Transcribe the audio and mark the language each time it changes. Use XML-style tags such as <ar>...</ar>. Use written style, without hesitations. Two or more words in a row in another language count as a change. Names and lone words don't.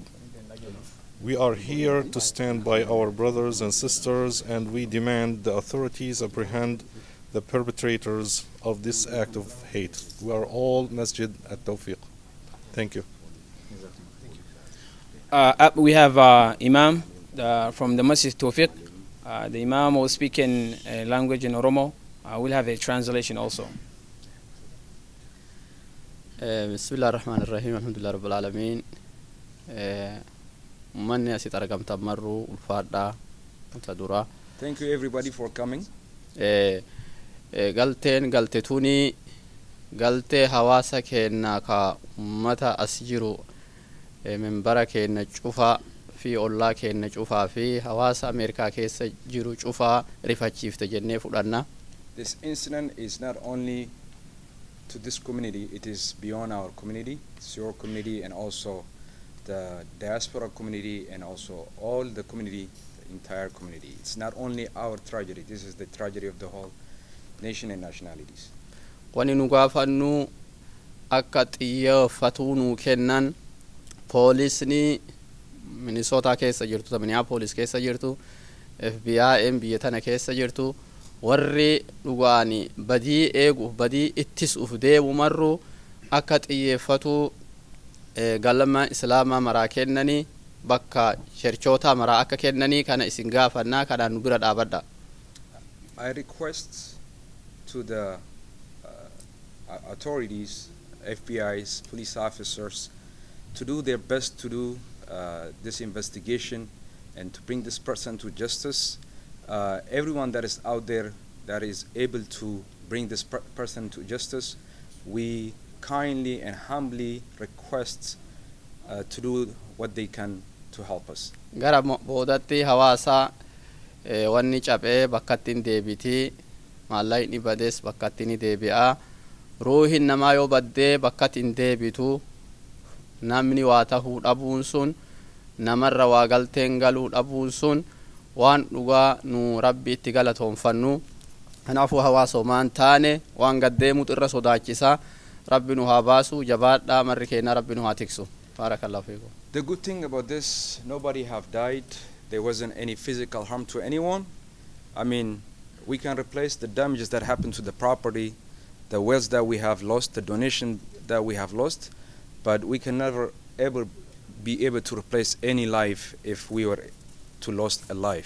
<en>We are here to stand by our brothers and sisters, and we demand the authorities apprehend the perpetrators of this act of hate. We are all Masjid at Tawfiq. Thank you. We have Imam from the Masjid Tawfiq. The Imam will speak in language in Oromo. We'll have a translation also.</en> <ar>بسم الله الرحمن الرحيم، الحمد لله رب العالمين.</ar> <om>Manni asit argamtan marru ulfaadha mata dura.</om> <en>Thank you everybody for coming.</en> <om>Galteen galtetuni galtee hawaasa keenna ka ummata as jiru membara keenna cufaa fi ollaa keenna cufaa fi hawaasa Ameerikaa keessa jiru cufaa rifachiifte jennee fudhanna.</om> <en>This incident is not only to this community, it is beyond our community. It's your community and also the diaspora community and also all the community, the entire community. It's not only our tragedy, this is the tragedy of the whole nation and nationalities.</en> <om>Wani nu gaafannu akka xiyyeeffatuu nuu kennan poolisni Minnesota keessa jirtu, Minneapolis keessa jirtu, FBI biyya tana keessa jirtu, warri dhugaani badii eeguuf badii ittisuuf deemu marru akka xiyyeeffatuu galma islaamaa maraa kennanii bakka cherchoota maraa akka kennanii kana isin gaafannaa kanaan nu bira dhaabadha.</om> <en>I request to the authorities, FBI's, police officers, to do their best to do this investigation and to bring this person to justice. Everyone that is out there that is able to bring this person to justice, we kindly and humbly request to do what they can to help us.</en> <om>Gara boodatti hawaasa wanni cabee bakkattiin deebitii maallaqni badees bakkattiin deebi'aa ruuhin namaa yoo baddee bakkattiin deebitu namni waa tahuu dhabuun sun namarra waa galteen galuu dhabuun sun waan dhugaa nu rabbi itti galatoonfannu. Kanaafuu hawaasa maan taane waan gaddeemutu irra sodaachisaa rabbi nu haa baasu jabaadhaa marri keenya rabbi nu haa tiksu.</om> <ar>بارك الله فيكم.</ar> <en>The good thing about this, nobody have died. There wasn't any physical harm to anyone. I mean, we can replace the damages that happened to the property, the wealth that we have lost, the donation that we have lost, but we can never ever be able to replace any life if we were to lost a life.</en>